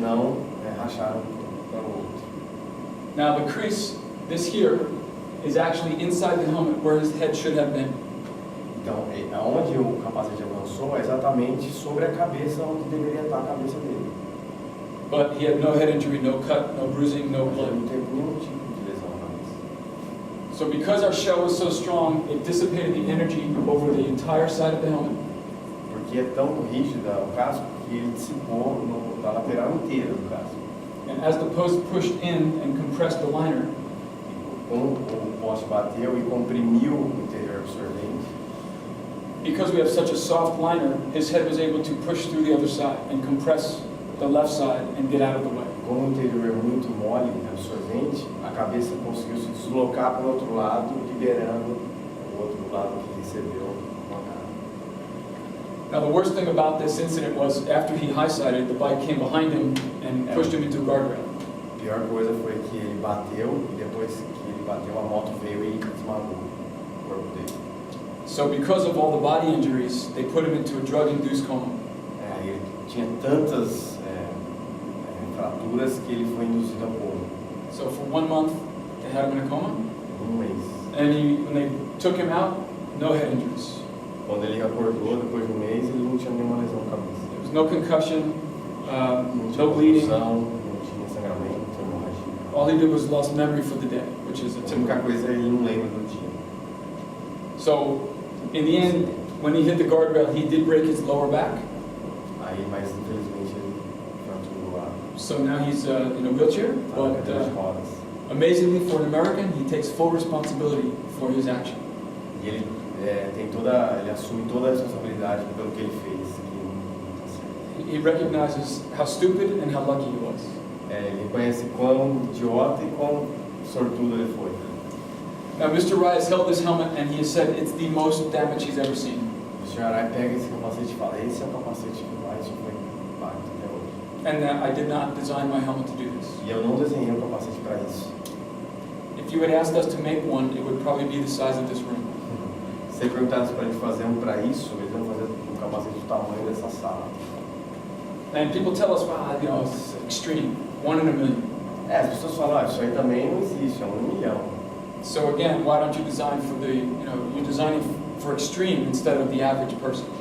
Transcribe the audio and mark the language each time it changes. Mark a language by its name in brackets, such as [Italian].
[Portuguese] não racharam para o outro. [English] Now the crease, this here, is actually inside the helmet where his head should have been. [Portuguese] Então, onde o capacete avançou é exatamente sobre a cabeça onde deveria estar a cabeça dele. [English] But he had no head injury, no cut, no bruising, no [Portuguese] Mas ele [English] blood. [Portuguese] não teve nenhum tipo de lesão na cabeça. [English] So because our shell was so strong, it dissipated the energy over the entire side of the helmet. [Portuguese] Porque é tão rígida o casco que ele dissipou na lateral inteira do casco. [English] And as the post pushed in and compressed the liner, [Portuguese] Como o poste bateu e comprimiu o interior absorvente, [English] because we have such a soft liner, his head was able to push through the other side and compress the left side and get out of the way. [Portuguese] como o interior é muito mole e absorvente, a cabeça conseguiu se deslocar para o outro lado, liberando o outro lado que recebeu uma cara. [English] Now the worst thing about this incident was after he high-sided, the bike came behind him and pushed him into a guardrail. [Portuguese] A pior coisa foi que ele bateu e depois que ele bateu, a moto veio e esmagou o corpo dele. [English] So because of all the body injuries, they put him into a drug-induced coma. [Portuguese] Ele tinha tantas fraturas que ele foi induzido a coma. [English] So for 1 month, they had him in a coma, [Portuguese] Mês. [English] and when they took him out, no head injuries. [Portuguese] Quando ele acordou, depois de um mês, ele não tinha nenhuma lesão na cabeça. [English] There was no concussion, [Portuguese] Não tinha [English] no bleeding. [Portuguese] contusão, não tinha sangramento, não tinha hemorragia. [English] All he did was lost memory for the day, which is a [Portuguese] A única [English] typical. [Portuguese] coisa ele não lembra do dia. [English] So in the end, when he hit the guardrail, he did break his lower back. [Portuguese] Aí, mas infelizmente ele fraturou a [English] So now he's in a wheelchair, but [Portuguese] cadeira de rodas. [English] amazingly for an American, he takes full responsibility for his action. [Portuguese] E ele ele assume toda a responsabilidade pelo que ele fez. Que não tá certo. [English] He recognizes how stupid and how lucky he was. [Portuguese] Ele reconhece quão idiota e quão sortudo ele foi. [English] Now Mr. Rai has held this helmet and he has said it's the most damage he's ever seen. [Portuguese] O Sr. Arai pega esse capacete e fala, esse é o capacete que mais foi impacto até hoje. [English] And that I did not design my helmet to do this. [Portuguese] E eu não desenhei um capacete para isso. [English] If you had asked us to make one, it would probably be the size of this room. [Portuguese] Se perguntasse para a gente fazer um para isso, eles iam fazer um capacete do tamanho dessa sala. [English] And people tell us, wow, you know, it's extreme, 1 in a million. [Portuguese] As pessoas falam, isso aí também não existe, é 1 milhão. [English] So again, why don't you design for you're designing for extreme instead of the average person.